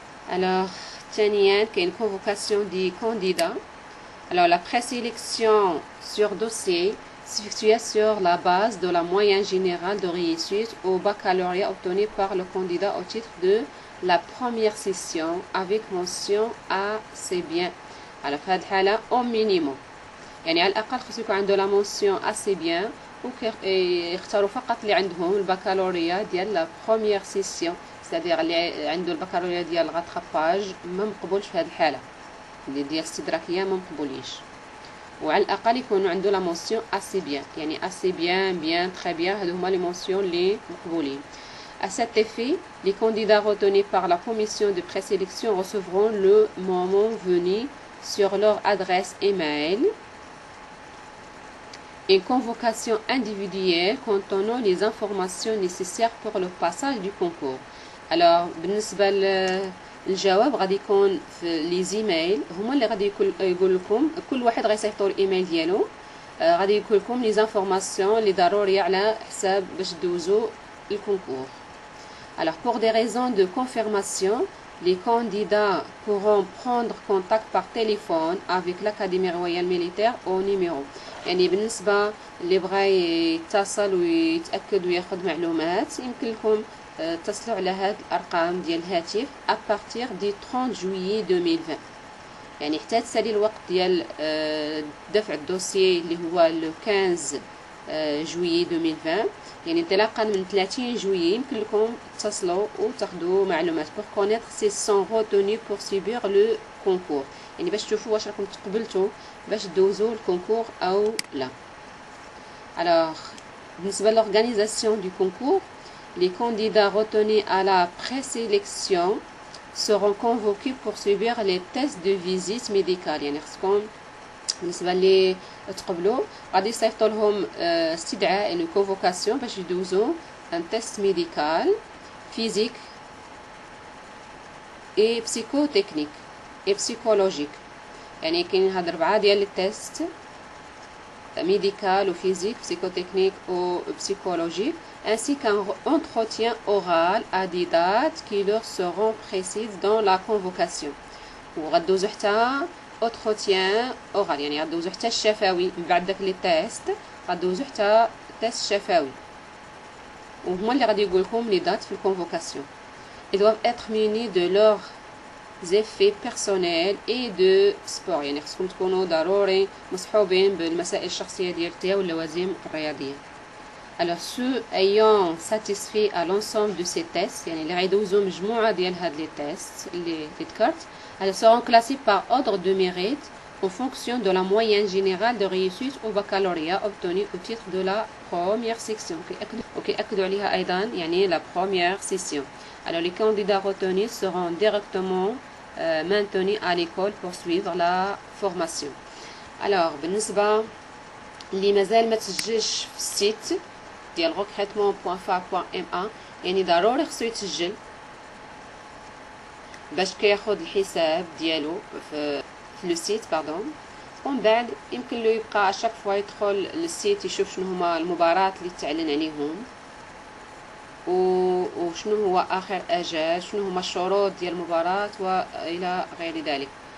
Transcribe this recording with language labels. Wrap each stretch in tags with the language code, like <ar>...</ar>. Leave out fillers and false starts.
<fr>alors</fr> <ar>ثانيا كاين</ar> <fr>convocation des candidats. alors la présélection sur dossier s'effectue sur la base de la moyenne générale de réussite au baccalauréat obtenu par le candidat au titre de la première session avec mention assez bien.</fr> <ar>على في هذه الحالة</ar> <fr>au minimum</fr> <ar>يعني على الأقل خصو يكون عنده لا مونسيون assez bien ويختاروا فقط اللي عندهم البكالوريا ديال لا بروميير سيسيون c'est-à-dire اللي عنده البكالوريا ديال غاتراباج ما مقبولش في هذه الحالة اللي ديال الاستدراكية ما مقبولينش. وعلى الأقل يكونوا عنده لا مونسيون assez bien يعني</ar> <fr>assez bien bien très bien</fr> <ar>هادو هما لي مونسيون اللي مقبولين.</ar> <fr>À cet effet, les candidats retenus par la commission de présélection recevront le moment venu sur leur adresse email une convocation individuelle contenant les informations nécessaires pour le passage du concours.</fr> <ar>alors بالنسبة للجواب غادي يكون في لي زيميل هما اللي غادي يقول لكم كل واحد غيصيفطوا الايميل ديالو غادي يقول لكم لي زانفورماسيون اللي ضروريه على حساب باش دوزوا الكونكور.</ar> <fr>Alors, pour des raisons de confirmation, les candidats pourront prendre contact par téléphone avec l'Académie royale militaire au numéro.</fr> <ar>يعني بالنسبة اللي بغى يتصل ويتأكد وياخد معلومات يمكن لكم تصلوا على هاد الأرقام ديال الهاتف</ar> <fr>à partir du 30 juillet 2020.</fr> <ar>يعني حتى تسالي الوقت ديال دفع الدوسيي اللي هو لو 15 جويي 2020. يعني انطلاقا من 30 جويي يمكن لكم تتصلوا وتاخذوا معلومات</ar> <fr>pour connaître s'ils sont retenus pour subir le concours.</fr> <ar>يعني باش تشوفوا واش راكم تقبلتوا باش دوزوا الكونكور او لا.</ar> <fr>Alors,</fr> <ar>بالنسبة</ar> <fr>l'organisation du concours, les candidats retenus à la présélection seront convoqués pour subir les tests de visite médicale.</fr> <ar>يعني خصكم بالنسبة اللي تقبلوا غادي يصيفطوا لهم استدعاء يعني كونفوكاسيون باش يدوزوا ان تيست ميديكال فيزيك اي بسيكو تكنيك اي بسيكولوجيك. يعني كاين هاد 4 ديال التيست</ar> <fr>médical ou physique, psychotechnique ou psychologique, ainsi qu'un entretien oral à des dates qui leur seront précises dans la convocation.</fr> <ar>وغدوزو حتى</ar> <fr>entretien oral</fr> <ar>يعني غدوزو حتى الشفوي من بعد داك لي تيست غدوزو حتى تيست شفوي وهما اللي غادي يقول لكم لي دات في الكونفوكاسيون.</ar> <fr>Ils doivent être munis de leurs effets personnels et de sport.</fr> <ar>يعني خصكم تكونوا ضروري مصحوبين بالمسائل الشخصيه ديالها واللوازم الرياضيه.</ar> <fr>Alors ceux ayant satisfait à l'ensemble de ces tests</fr> <ar>يعني اللي غيدوزوا مجموعه ديال هاد لي تيست اللي ذكرت</ar> <fr>elles seront classées par ordre de mérite en fonction de la moyenne générale de réussite au baccalauréat obtenue au titre de la première section.</fr> <ar>وكيأكدوا عليها أيضا يعني</ar> <fr>la première session. Alors les candidats retenus seront directement maintenus à l'école pour suivre la formation.</fr> <ar>Alors بالنسبة اللي مازال ما تسجلش في السيت ديال recrutement.fa.ma يعني ضروري خصو يتسجل باش كياخد الحساب ديالو في لو سيت باردون. ومن بعد يمكن له يبقى اشاك فوا يدخل للسيت يشوف شنو هما المباراه اللي تعلن عليهم وشنو هو اخر اجال شنو هما الشروط ديال المباراه والى غير ذلك.</ar>